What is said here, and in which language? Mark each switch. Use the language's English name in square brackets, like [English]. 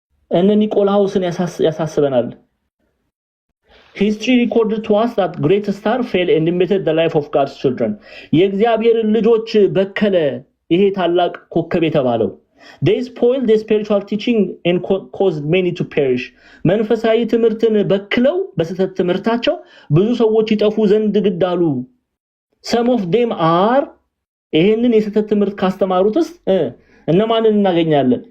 [Amharic] እነ ኒቆላውስን ያሳስበናል። [English] History recorded to us that great star fell and embittered the life of God's children. [Amharic] የእግዚአብሔር ልጆች በከለ ይሄ ታላቅ ኮከብ የተባለው [English] They spoiled the spiritual teaching and caused many to perish. [Amharic] መንፈሳዊ ትምህርትን በክለው በስህተት ትምህርታቸው ብዙ ሰዎች ይጠፉ ዘንድ ግድ አሉ። [English] Some of them are [Amharic] ይሄንን የስህተት ትምህርት ካስተማሩትስ እነማንን እናገኛለን?